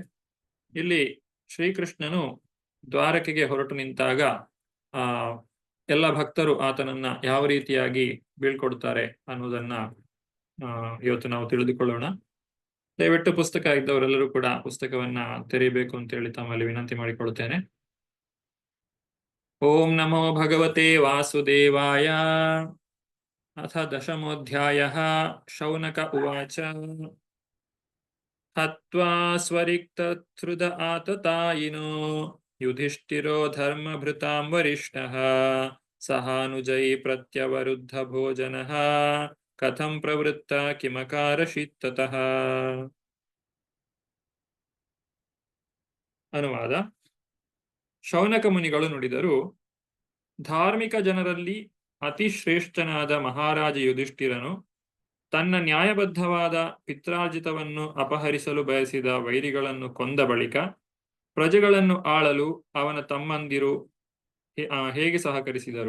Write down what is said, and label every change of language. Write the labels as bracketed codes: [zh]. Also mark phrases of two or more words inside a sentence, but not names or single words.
[kn] ಇಲ್ಲಿ ಶ್ರೀಕೃಷ್ಣನು ದ್ವಾರಕೆಗೆ ಹೊರಟು ನಿಂತಾಗ ಎಲ್ಲ ಭಕ್ತರು ಆತನನ್ನ ಯಾವ ರೀತಿಯಾಗಿ ಬೀಳ್ಕೊಡ್ತಾರೆ ಅನ್ನೋದನ್ನ ಇವತ್ತು ನಾವು ತಿಳಿದುಕೊಳ್ಳೋಣ. ದಯವಿಟ್ಟು ಪುಸ್ತಕ ಇದ್ದವರೆಲ್ಲರೂ ಕೂಡ ಪುಸ್ತಕವನ್ನ ತೆರೀಬೇಕು ಅಂತೇಳಿ ತಮ್ಮಲ್ಲಿ ವಿನಂತಿ ಮಾಡಿಕೊಳ್ಳುತ್ತೇನೆ. [sa] ಓಂ ನಮೋ ಭಗವತೆ ವಾಸುದೇವಾಯ. ಅಥ 10ಮೋऽಧ್ಯಾಯಃ. ಶೌನಕ ಉವಾಚ. ಹತ್ವಾ ಸ್ವರಿಕ್ತಹೃದ ಆತತಾಯಿನೋ ಯುಧಿಷ್ಠಿರೋ ಧರ್ಮಭೃತಾಂ ವರಿಷ್ಠಃ ಸಹಾನುಜೈ ಪ್ರತ್ಯವರುದ್ಧ ಭೋಜನಃ ಕಥಂ ಪ್ರವೃತ್ತ ಕಿಮಕಾರಶಿತ್ತತಃ. [kn] ಅನುವಾದ. ಶೌನಕ ಮುನಿಗಳು ನುಡಿದರು, ಧಾರ್ಮಿಕ ಜನರಲ್ಲಿ ಅತಿ ಶ್ರೇಷ್ಠನಾದ ಮಹಾರಾಜ ಯುಧಿಷ್ಠಿರನು ತನ್ನ ನ್ಯಾಯಬದ್ಧವಾದ ಪಿತ್ರಾರ್ಜಿತವನ್ನು ಅಪಹರಿಸಲು ಬಯಸಿದ ವೈರಿಗಳನ್ನು ಕೊಂದ ಬಳಿಕ ಪ್ರಜೆಗಳನ್ನು ಆಳಲು ಅವನ ತಮ್ಮಂದಿರು ಹೇಗೆ ಸಹಕರಿಸಿದರು.